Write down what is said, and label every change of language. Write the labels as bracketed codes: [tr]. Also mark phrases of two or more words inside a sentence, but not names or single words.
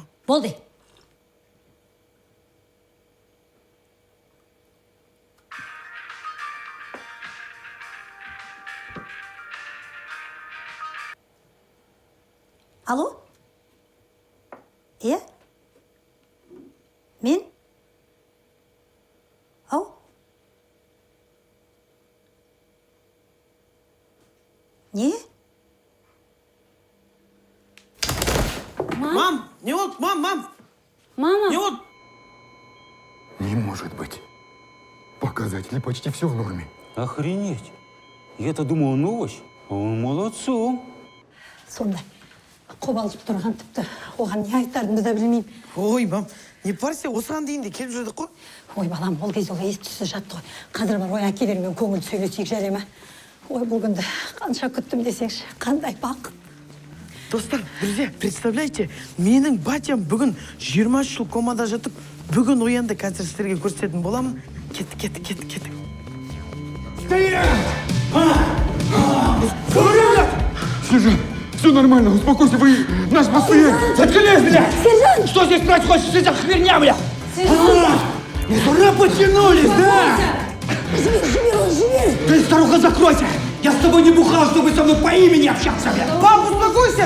[kk] Болды. Алло? Иә? Мен? Ау? Не? Мам, не вот, мам. Мама. Не вот. [ru] Не может быть. Показатели почти все в норме. Охренеть. Я-то думал, он овощ, а он молодцом. [kk] Сонда қобалжып тұрған тіпті оған не айтарымды да білмеймін. Ой, мам, [ru] не парься, [kk] осыған дейін де келіп жүрдік қой. Ой, балам, ол кезде ес түсі жатты ғой. Қазір бар ой әкелермен көңіл сөйлесейік жарай ма? Ой, бұл күнді қанша күттім десеңші, қандай бақыт. Достар, [ru] друзья, представляете, [kk] менің батям бүгін 20 жыл комада жатып, бүгін оянды, қазір сіздерге көрсететін боламын. Кеттік. [ru] Сержант, все нормально, успокойся, вы наш пациент. Заткнись, блядь! Сержант! Что здесь происходит? Что за херня, блядь? Сержант! Не туда потянулись, да? Живи! Ты, старуха, закройся! Я с тобой не бухал, чтобы со мной по имени общаться, блядь! Пап, успокойся!